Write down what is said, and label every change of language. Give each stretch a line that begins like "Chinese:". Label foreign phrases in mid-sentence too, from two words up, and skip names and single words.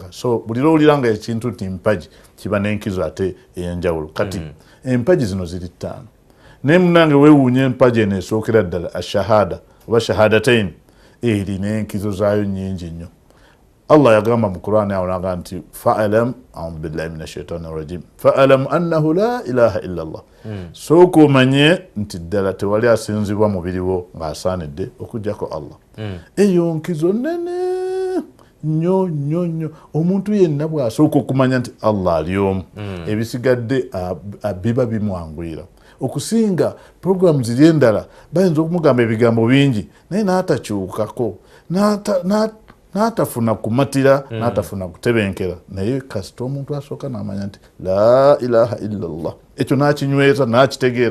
Ganda: so buli lw'owulira nga ekintu nti mpagi kiba n'enkizo ate ey'enjawulo. kati empagi zino ziri 5 naye munange weewuunya empagi eno esookera ddala ashahada oba shahadatain erina enkizo zaayo nnyingi nnyo. Allah yagamba mu Qur'ani awo n'agamba nti
Arabic: فاعلم أعوذ بالله من الشيطان الرجيم فاعلم أنه لا إله إلا الله.
Ganda: sooka omanye nti ddala tewali asinzibwa mubiriwo ng'asaanidde okuggyako Allah. eyo nkizo nnene nnyo nnyo nnyo. omuntu yenna bw'asooka okumanya nti Allah ali omu ebisigadde biba bimwanguyira okusinga programu ziri endala bayinza okumugamba ebigambo bingi naye n'atakyukako n'atafuna kumatira n'atafuna kutebenkera naye kasita omuntu asooka n'amanya nti
Arabic: لا إله إلا الله
Ganda: ekyo n'akinyweza n'akitegeera.